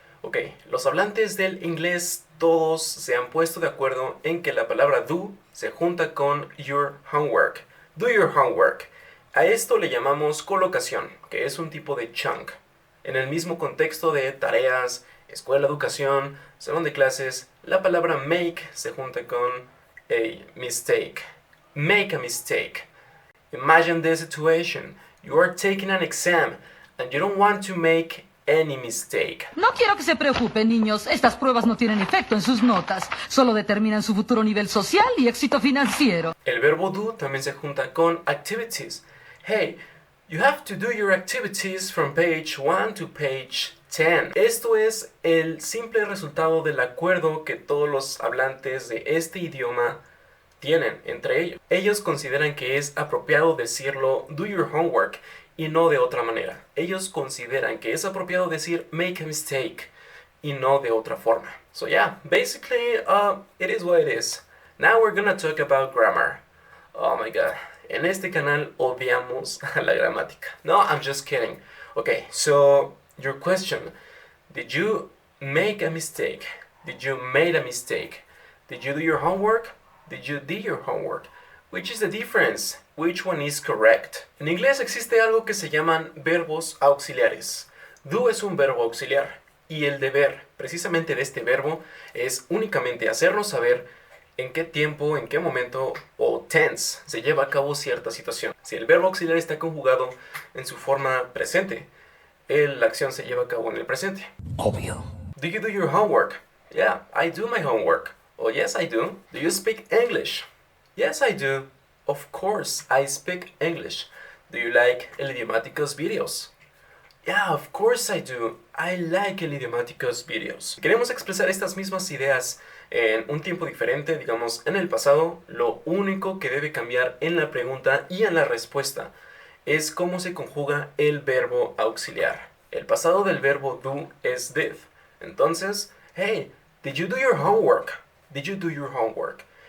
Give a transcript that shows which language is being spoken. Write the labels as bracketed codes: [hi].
[es] Ok, los hablantes del inglés todos se han puesto de acuerdo en que la palabra do se junta con your homework. [en] Do your homework. [es] A esto le llamamos colocación, que es un tipo de chunk. En el mismo contexto de tareas, escuela, educación, salón de clases, la palabra make se junta con a mistake. [en] Make a mistake. Imagine the situation. You are taking an exam and you don't want to make any mistake. [es] No quiero que se preocupen, niños. Estas pruebas no tienen efecto en sus notas. Solo determinan su futuro nivel social y éxito financiero. El verbo do también se junta con activities. [en] Hey, you have to do your activities from page 1 to page 10. [es] Esto es el simple resultado del acuerdo que todos los hablantes de este idioma tienen entre ellos. Ellos consideran que es apropiado decirlo do your homework y no de otra manera. Ellos consideran que es apropiado decir make a mistake y no de otra forma. [en] So yeah, basically, it is what it is. Now we're gonna talk about grammar. Oh my god. [es] En este canal odiamos a la gramática. [en] No, I'm just kidding. Okay, so your question. Did you make a mistake? Did you made a mistake? Did you do your homework? Did you did your homework? Which is the difference? Which one is correct? [es] En inglés existe algo que se llaman verbos auxiliares. Do es un verbo auxiliar y el deber, precisamente de este verbo, es únicamente hacernos saber en qué tiempo, en qué momento o tense se lleva a cabo cierta situación. Si el verbo auxiliar está conjugado en su forma presente, la acción se lleva a cabo en el presente. Obvio. [en] Do you do your homework? Yeah, I do my homework. Oh, yes, I do. Do you speak English? Yes, I do. Of course, I speak English. Do you like El Idiomáticos videos? Yeah, of course I do. I like El Idiomáticos videos. [es] Queremos expresar estas mismas ideas en un tiempo diferente, digamos en el pasado. Lo único que debe cambiar en la pregunta y en la respuesta es cómo se conjuga el verbo auxiliar. El pasado del verbo do es did. Entonces, [en] hey, did you do your homework? Did you do your homework?